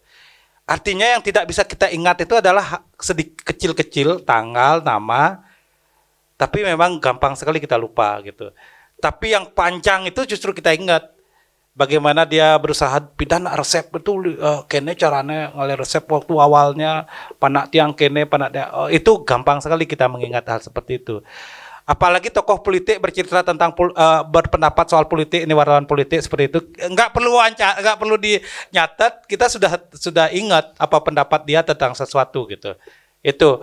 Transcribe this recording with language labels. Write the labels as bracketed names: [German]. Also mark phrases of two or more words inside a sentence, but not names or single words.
[Indonesian] Artinya yang tidak bisa kita ingat itu adalah sedikit kecil-kecil, tanggal, nama, tapi memang gampang sekali kita lupa gitu. Tapi yang panjang itu justru kita ingat. Bagaimana dia berusaha pindah resep itu, kene caranya ngalih resep waktu awalnya, [Balinese] panak tiang kene, [Indonesian] itu gampang sekali kita mengingat hal seperti itu. Apalagi tokoh politik bercerita tentang berpendapat soal politik, ini wartawan politik seperti itu, nggak perlu dinyatet, kita sudah ingat apa pendapat dia tentang sesuatu gitu. Itu.